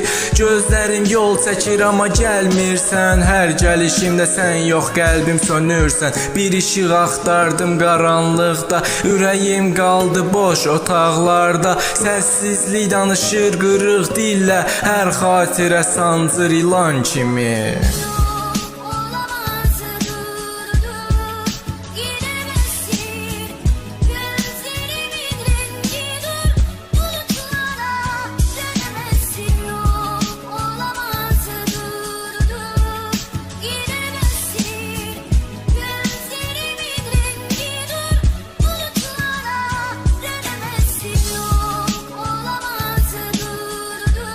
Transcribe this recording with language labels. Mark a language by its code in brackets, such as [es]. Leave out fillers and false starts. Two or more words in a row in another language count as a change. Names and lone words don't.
[az] Gözlərim yol çəkir amma gəlmirsən, hər gəlişimdə sən yox, qəlbim sönürsən. Bir işıq axtardım qaranlıqda, ürəyim qaldı boş otaqlarda. Səssizlik danışır qırıq dillə, hər xatirə sancır ilan kimi. [tr] Olamaz dur giremezsin gözlerimin rengi dur bulutlara dönemezsin yok olamaz dur giremezsin gözlerimin rengi dur bulutlara dönemezsin yok olamaz dur